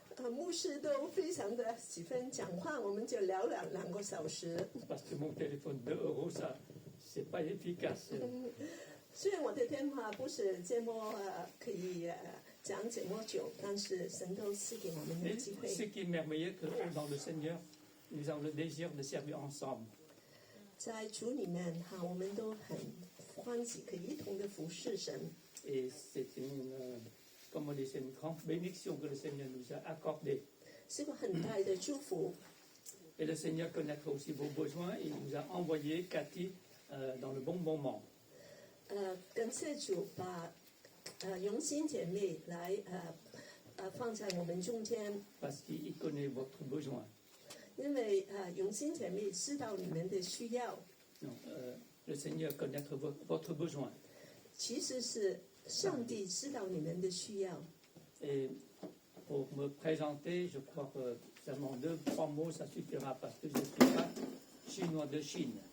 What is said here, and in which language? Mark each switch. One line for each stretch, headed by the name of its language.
Chinese: 牧师都非常的喜欢讲话，我们就聊了2个小时。
French: Parce que mon téléphone 2 euros, ça, c'est pas efficace.
Chinese: 虽然我的电话不是这么可以讲这么久，但是神都赐给我们的
French: Mais
Chinese: 机会。
French: ce qui est merveilleux, que dans le Seigneur, nous avons le désir de servir ensemble.
Chinese: 在主里面我们都很欢喜，可以一同的服侍神。
French: Et c'est comme on dit, c'est une grande bénédiction que le Seigneur nous a accordée.
Chinese: 是个很大的祝福。
French: Et le Seigneur connaîtra aussi vos besoins. Il nous a envoyé Cathy dans le bon moment.
Chinese: 感谢主把荣心姐妹来放在我们中间，
French: Parce qu'il connaît votre besoin.
Chinese: 因为荣心姐妹知道你们的需要，
French: Donc, le Seigneur connaîtra votre besoin.
Chinese: 其实是上帝知道你们的需要。
French: Et pour me présenter, je crois que seulement 2-3 mots, ça suffira parce que je ne suis pas chinois de Chine.